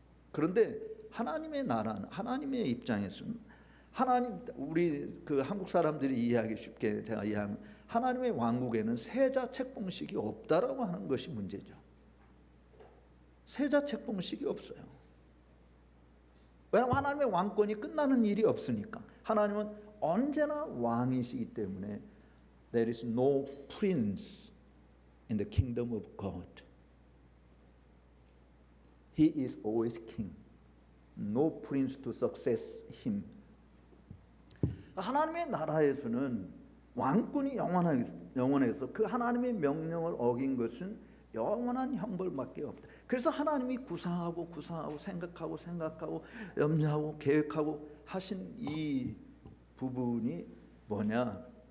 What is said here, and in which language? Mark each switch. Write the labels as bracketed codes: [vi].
[ko] 그런데 하나님의 나라는 하나님의 입장에서는 하나님 우리 그 한국 사람들이 이해하기 쉽게 제가 이해하면 하나님의 왕국에는 세자 책봉식이 없다라고 하는 것이 문제죠. 세자 책봉식이 없어요. 왜냐하면 하나님의 왕권이 끝나는 일이 없으니까. 하나님은 언제나 왕이시기 때문에 [en] there is no prince in the kingdom of God. He is always king. No prince to succeed him. [ko] 하나님의 나라에서는 왕권이 영원해서 그 하나님의 명령을 어긴 것은 영원한 형벌밖에 없다. 그래서 하나님이 구상하고 생각하고 염려하고 계획하고 하신 이 부분이 뭐냐?